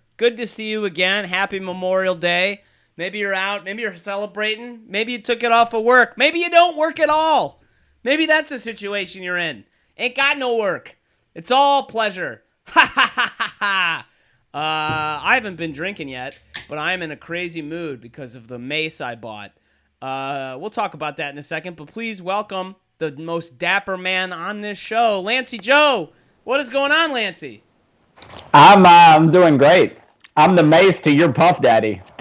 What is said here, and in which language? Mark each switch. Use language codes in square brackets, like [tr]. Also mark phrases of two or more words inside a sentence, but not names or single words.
[en] Good to see you again. Happy Memorial Day. Maybe you're out. Maybe you're celebrating. Maybe you took it off of work. Maybe you don't work at all. Maybe that's the situation you're in. Ain't got no work. It's all pleasure. Ha ha ha ha ha. I haven't been drinking yet, but I'm in a crazy mood because of the mace I bought. We'll talk about that in a second, but please welcome the most dapper man on this show, Lancey Joe. What is going on, Lancey? I'm doing great. I'm the mace to your Puff Daddy.